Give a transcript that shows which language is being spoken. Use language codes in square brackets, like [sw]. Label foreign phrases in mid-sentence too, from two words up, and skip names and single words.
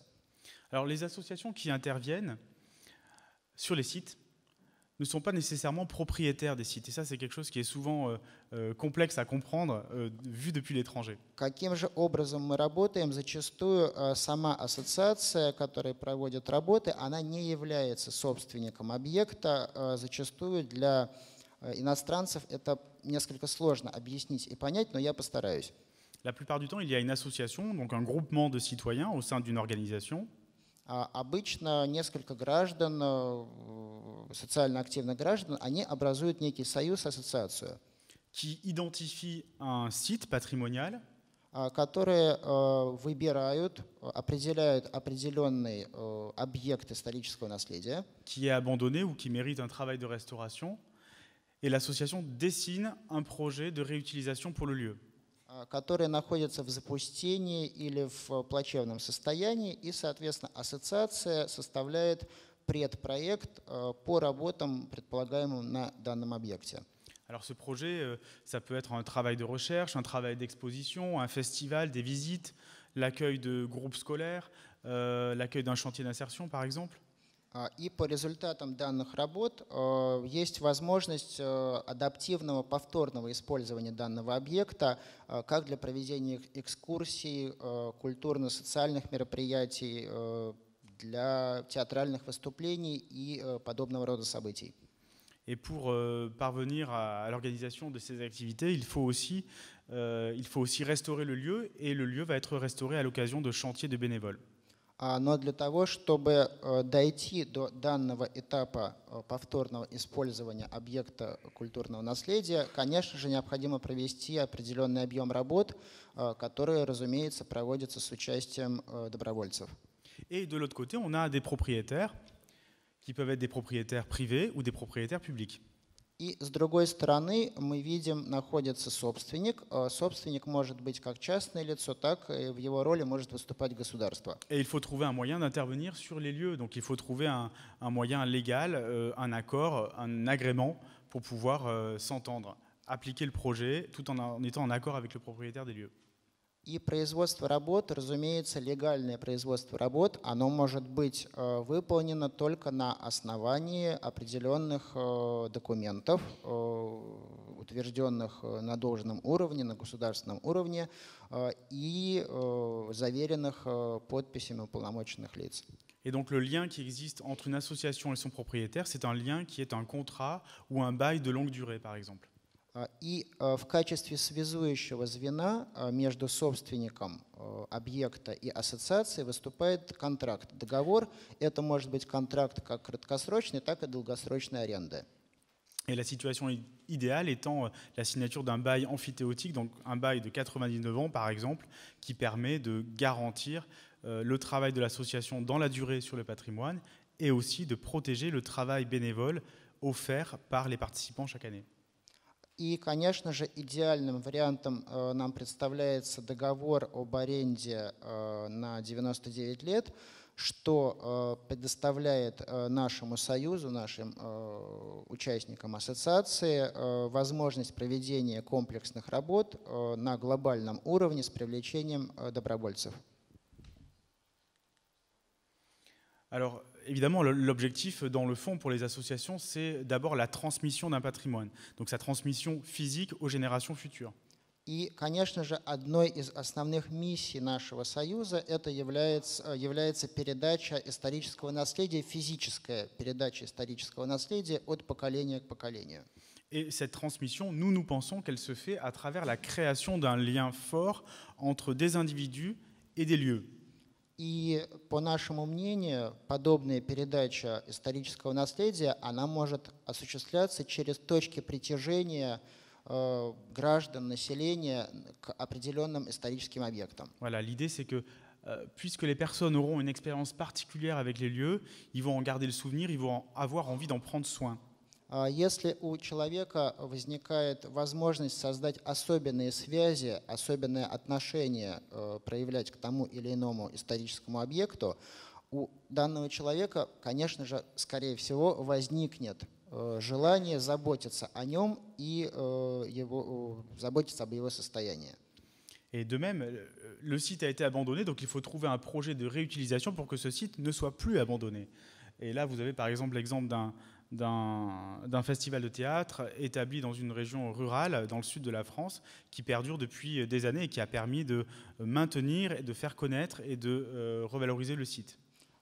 [fr] Alors les associations qui interviennent sur les sites ne sont pas nécessairement propriétaires des sites. Et ça, c'est quelque chose qui est souvent complexe à comprendre, vu depuis l'étranger. [ru] Каким же образом мы работаем? Зачастую сама ассоциация, которая проводит работы, она не является собственником объекта. Зачастую для иностранцев это несколько сложно объяснить и понять, но я постараюсь. [fr] La plupart du temps, il y a une association, donc un groupement de citoyens au sein d'une organisation. [ru] Обычно несколько граждан, социально активных граждан, они образуют некий союз, ассоциацию, [fr] Qui identifie un site patrimonial [ru] которые выбирают, определяют определенный объект исторического наследия, [fr] qui est abandonné ou qui mérite un travail de restauration, et l'association dessine un projet de réutilisation pour le lieu. [ru] которые находятся в запустении или в плачевном состоянии, и, соответственно, ассоциация составляет предпроект по работам, предполагаемым на данном объекте. [fr] Alors ce projet, ça peut être un travail de recherche, un travail d'exposition, un festival, des visites, l'accueil de groupes scolaires, l'accueil d'un chantier d'insertion par exemple. [ru] И по результатам данных работ есть возможность адаптивного повторного использования данного объекта как для проведения экскурсий, культурно-социальных мероприятий, для театральных выступлений и подобного рода событий. [fr] Et pour parvenir à l'organisation de ces activités, il faut aussi restaurer le lieu, et le lieu va être restauré à l'occasion de chantiers de bénévoles. [ru] Но для того, чтобы дойти до данного этапа повторного использования объекта культурного наследия, конечно же, необходимо провести определенный объем работ, которые, разумеется, проводятся с участием добровольцев. [fr] Et de l'autre côté, on a des propriétaires qui peuvent être des propriétaires privés ou des propriétaires publics. [ru] И с другой стороны мы видим, находится собственник. Собственник может быть как частное лицо, так и в его роли может выступать государство. [fr] Et il faut trouver un moyen d'intervenir sur les lieux. Donc il faut trouver un moyen légal, un accord, un agrément pour pouvoir s'entendre, appliquer le projet tout en étant en accord avec le propriétaire des lieux. [ru] И производство работ, разумеется, легальное производство работ, оно может быть выполнено только на основании определенных документов, утвержденных на должном уровне, на государственном уровне и заверенных подписями уполномоченных лиц. [fr] Et donc le lien qui existe entre une association et son propriétaire, c'est un lien qui est un contrat ou un bail de longue durée, par exemple. [ru] И в качестве связующего звена между собственником объекта и ассоциацией выступает контракт, договор. Это может быть контракт как краткосрочный, так и долгосрочной аренды. [fr] Et la situation idéale étant la signature d'un bail emphytéotique, donc un bail de 99 ans par exemple, qui permet de garantir le travail de l'association dans la durée sur le patrimoine et aussi de protéger le travail bénévole offert par les participants chaque année. [ru] И, конечно же, идеальным вариантом нам представляется договор об аренде на 99 лет, что предоставляет нашему союзу, нашим участникам ассоциации возможность проведения комплексных работ на глобальном уровне с привлечением добровольцев. [fr] Alors, évidemment, l'objectif, dans le fond, pour les associations, c'est d'abord la transmission d'un patrimoine, donc sa transmission physique aux générations futures. [ru] И, конечно же, одной из основных миссий нашего союза это является передача исторического наследия, физическая передача исторического наследия от поколения к поколению. [fr] Et cette transmission, nous pensons qu'elle se fait à travers la création d'un lien fort entre des individus et des lieux. [ru] И, по нашему мнению, подобная передача исторического наследия, она может осуществляться через точки притяжения граждан, населения к определенным историческим объектам. [fr] Voilà, l'idée c'est que puisque les personnes auront une expérience particulière avec les lieux, ils vont en garder le souvenir, ils vont avoir envie d'en prendre soin. [ru] Если у человека возникает возможность создать особенные связи, особенное отношение проявлять к тому или иному историческому объекту, у данного человека, конечно же, скорее всего, возникнет желание заботиться о нем и заботиться об его состоянии. [fr] Et de même, le site a été abandonné, donc il faut trouver un projet de réutilisation pour que ce site ne soit plus abandonné. Et là, vous avez par exemple l'exemple d'un festival de théâtre établi dans une région rurale, dans le sud de la France, qui perdure depuis des années et qui a permis de maintenir, et de faire connaître et de revaloriser le site.